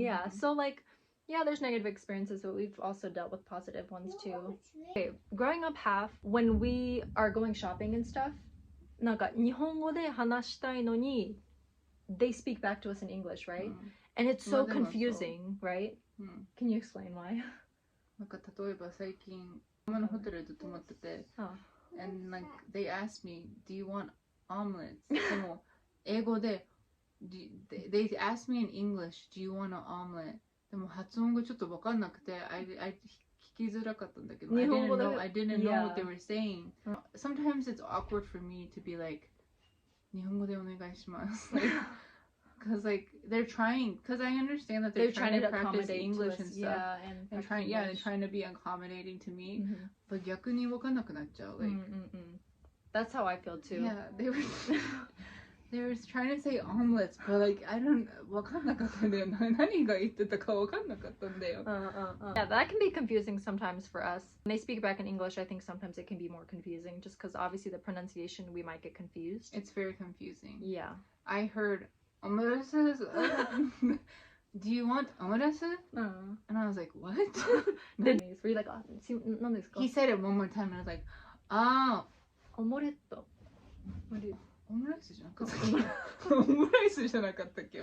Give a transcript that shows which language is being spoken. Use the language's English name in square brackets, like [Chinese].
[English] So like, yeah, there's negative experiences, but we've also dealt with positive ones too. Okay, growing up half, when we are going shopping and stuff, [Japanese] なんか日本語で話したいのに [English] they speak back to us in English, right? And it's so confusing, right? Can you explain why? [Japanese] なんか例えば最近ママのホテルで泊まってて、 [English] and like they asked me, do you want omelets? [Japanese] でも英語で [English] they asked me in English, do you want an omelet? [Japanese] でも発音がちょっと分かんなくて、聞きづらかったんだけど、 [English] I didn't know what they were saying. Sometimes it's awkward for me to be like, [Japanese] 日本語でお願いします。 [English] because like they're trying, because I understand that they're trying to practice English and stuff. Yeah, and they're trying to be accommodating to me. But [Japanese] 逆に分かんなくなっちゃう. [English] Like, that's how I feel too. Yeah, they were trying to say omelets, but like I don't [Japanese] 分かんなかったんだよ。何が言ってたか分かんなかったんだよ。 [English] Yeah, that can be confusing sometimes for us. When they speak back in English, I think sometimes it can be more confusing just because obviously the pronunciation we might get confused. It's very confusing. Yeah. I heard omelets. Do you want omelets? And I was like, what? Were you like, He said it one more time and I was like, ah. [Japanese] Omoretto. オムライスじゃなかったっけ？オムライスじゃなかったっけ？